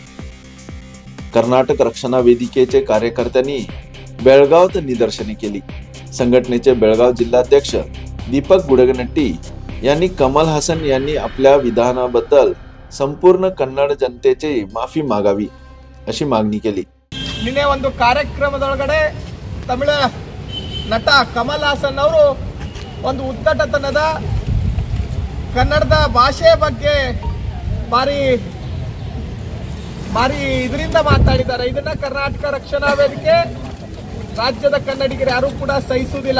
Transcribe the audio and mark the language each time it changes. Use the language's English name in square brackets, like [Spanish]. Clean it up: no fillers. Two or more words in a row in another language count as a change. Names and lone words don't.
[Marathi] कर्नाटक रक्षणा वेदिकेचे कार्यकर्त्यांनी बेळगावात निदर्शने केली। संघटनेचे बेळगाव जिल्हाध्यक्ष दीपक गुडगनट्टी यांनी कमल हसन यांनी आपल्या विधानाबद्दल संपूर्ण कन्नड जनतेची माफी मागावी अशी मागणी केली। [Kannada] ನಿನ್ನೆ ಒಂದು ಕಾರ್ಯಕ್ರಮದೊಳಗಡೆ ತಮಿಳ ನಟ ಕಮಲ್ ಹಾಸನ್ ಅವರು ಒಂದು ಉದ್ದಟತನದ ಕನ್ನಡದ ಭಾಷೆ ಬಗ್ಗೆ ಭಾರಿ ಇದರಿಂದ ಮಾತಾಡಿದ್ದಾರೆ। ಇದನ್ನ ಕರ್ನಾಟಕ ರಕ್ಷಣಾ ವೇದಿಕೆ ರಾಜ್ಯದ ಕನ್ನಡಿಗರು ಯಾರು ಕೂಡ ಸಹಿಸುವುದಿಲ್ಲ।